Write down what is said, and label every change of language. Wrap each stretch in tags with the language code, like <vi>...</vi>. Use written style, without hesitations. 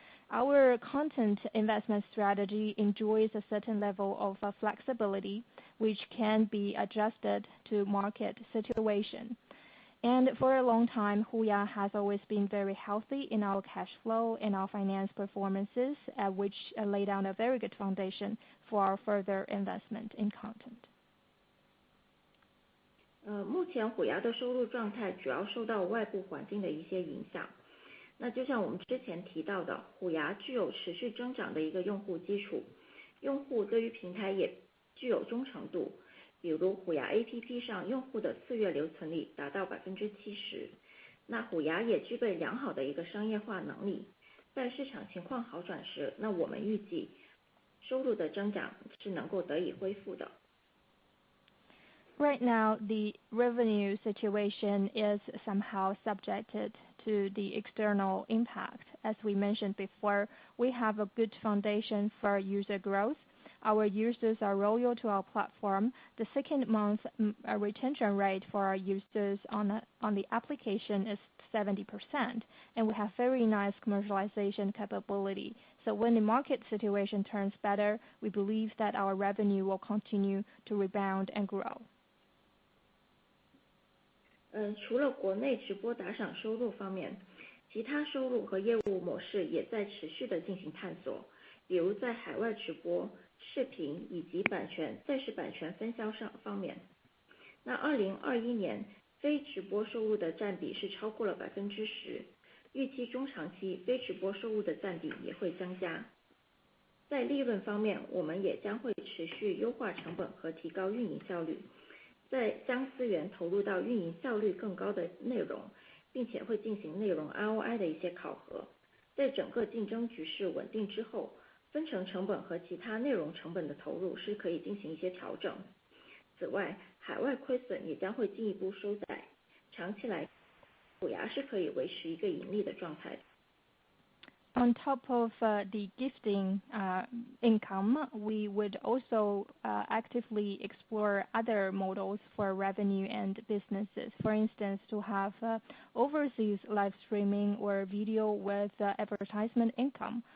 <en>Our content investment strategy enjoys a certain level of flexibility, which can be adjusted to market situation. And for a long time, HUYA has always been very healthy in our cash flow and our finance performances, which lay down a very good foundation for our further investment in content.</en> <zh>目前虎牙的收入状态主要受到外部环境的一些影响。那就像我们之前提到的，虎牙具有持续增长的一个用户基础，用户对于平台也具有忠诚度。比如虎牙 APP 上用户的4月留存率达到 70%， 那虎牙也具备良好的一个商业化能力。在市场情况好转时，那我们预计收入的增长是能够得以恢复的。</zh> <en>Right now, the revenue situation is somehow subjected to the external impact. As we mentioned before, we have a good foundation for user growth. Our users are loyal to our platform. The second month retention rate for our users on the application is 70%, and we have very nice commercialization capability. So when the market situation turns better, we believe that our revenue will continue to rebound and grow.</en> <zh>除了国内直播打赏收入方面，其他收入和业务模式也在持续的进行探索，比如在海外直播、视频以及在线版权分销上方面。那2021年非直播收入的占比是超过了 10%， 预期中长期非直播收入的占比也会增加。在利润方面，我们也将会持续优化成本和提高运营效率，再将资源投入到运营效率更高的内容，并且会进行内容 ROI 的一些考核。在整个竞争局势稳定之后，分成成本和其他内容成本的投入是可以进行一些调整。此外，海外亏损也将会进一步收窄，长期来，虎牙是可以维持一个盈利的状态的。</zh> <en>On top of the gifting income, we would also actively explore other models for revenue and businesses. For instance, to have overseas live streaming or video with advertisement income.</en>